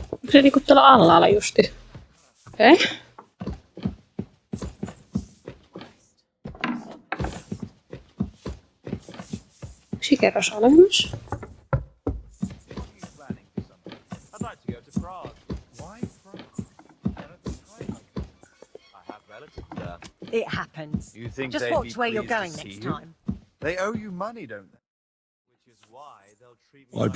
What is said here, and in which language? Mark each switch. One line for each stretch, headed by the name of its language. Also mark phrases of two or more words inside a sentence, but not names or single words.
Finnish: Onko se niinku tuolla alhaalla justi? Okei. Okay. Yksi kerros alemmas.
English: It happens. You think Just they'd watch be where you're pleased to going see next you? time. They owe you money, don't they? Which is why they'll treat me